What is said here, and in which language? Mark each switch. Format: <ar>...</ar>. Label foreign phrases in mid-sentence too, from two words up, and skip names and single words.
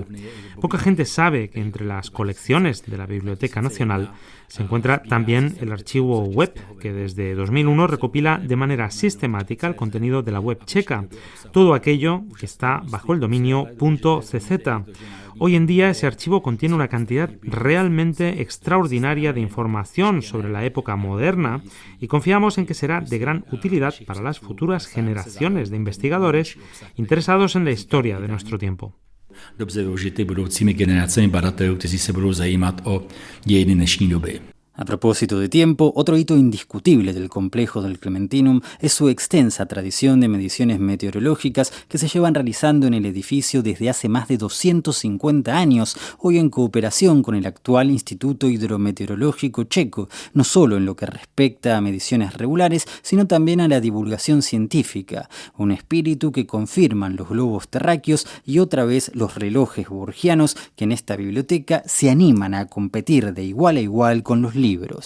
<es>Poca gente sabe que entre las colecciones de la Biblioteca Nacional se encuentra también el archivo web, que desde 2001 recopila de manera sistemática el contenido de la web checa, todo aquello que está bajo el dominio Hoy en día ese archivo contiene una cantidad realmente extraordinaria de información sobre la época moderna y confiamos en que será de gran utilidad para las futuras generaciones de investigadores interesados en la historia de nuestro tiempo.</es> <cs>Dobře využity budoucími generacemi badatelů, kteří se budou zajímat o dějiny dnešní doby.</cs> <es>A propósito de tiempo, otro hito indiscutible del complejo del Clementinum es su extensa tradición de mediciones meteorológicas que se llevan realizando en el edificio desde hace más de 250 años, hoy en cooperación con el actual Instituto Hidrometeorológico Checo, no solo en lo que respecta a mediciones regulares, sino también a la divulgación científica, un espíritu que confirman los globos terráqueos y otra vez los relojes borgianos que en esta biblioteca se animan a competir de igual a igual con los libros.</es>